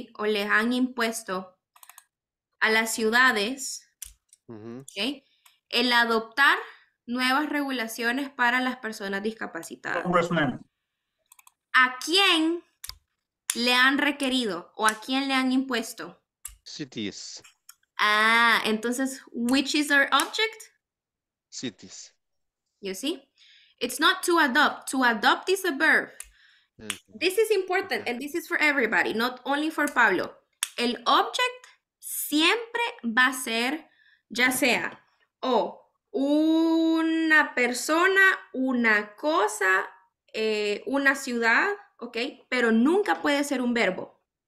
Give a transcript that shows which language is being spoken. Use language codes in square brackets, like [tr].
[es] O les han impuesto a las ciudades, ¿ok? El adoptar nuevas regulaciones para las personas discapacitadas. [en] Congressman. [es] ¿A quién le han requerido o a quién le han impuesto? [en] Cities. Entonces, which is our object? Cities. You see? It's not to adopt. To adopt is a verb. This is important and this is for everybody, not only for Pablo. [es] El object siempre va a ser, ya sea o una persona, una cosa, una ciudad, ¿ok? Pero nunca puede ser un verbo.